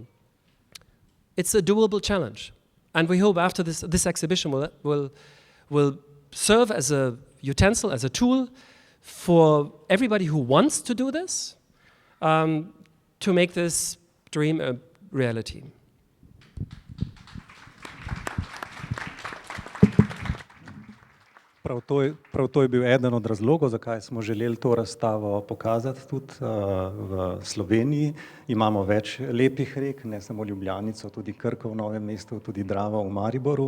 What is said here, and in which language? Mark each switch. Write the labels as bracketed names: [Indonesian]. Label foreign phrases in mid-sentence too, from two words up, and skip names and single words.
[English] It's a doable challenge, and we hope after this exhibition will serve as a utensil, as a tool for everybody who wants to do this, to make this dream a reality. [Slovenian] Prav to je bil eden od razlogov, zakaj smo želeli to razstavo pokazati tudi v Sloveniji. Imamo več lepih rek, ne samo Ljubljanico, tudi Krko v Novem mestu, tudi Dravo v Mariboru.